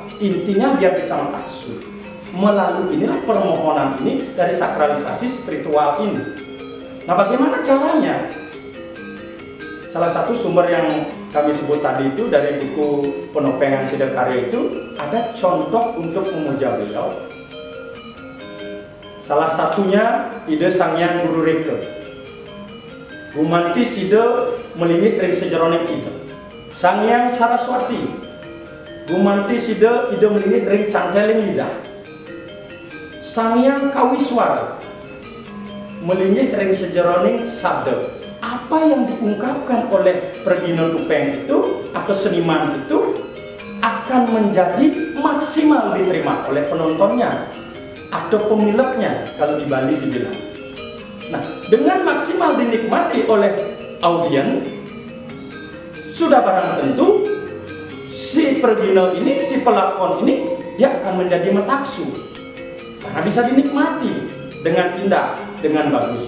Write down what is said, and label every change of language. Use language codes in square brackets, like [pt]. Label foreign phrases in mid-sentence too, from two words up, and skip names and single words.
[id] Intinya biar bisa metaksu. Melalui inilah permohonan ini dari sakralisasi spiritual ini. Nah, bagaimana caranya? Salah satu sumber yang kami sebut tadi itu dari buku penoppengan Sidakarya itu ada contoh untuk memuja beliau. Salah satunya ide Sanghyang Guru Reka. [ban] Gumanti Sida melingit ring sejeroning ide. Sanghyang Saraswati. Gumanti Sida ide melingit ring canteling lidah. Sanghyang Kawiswara melingit ring sejeroning sabda. [id] Apa yang diungkapkan oleh pergina topeng itu atau seniman itu akan menjadi maksimal diterima oleh penontonnya atau pemiliknya kalau di Bali dibilang. Nah, dengan maksimal dinikmati oleh audien, sudah barang tentu si pergina ini, si pelakon ini, dia akan menjadi metaksu karena bisa dinikmati dengan indah, dengan bagus.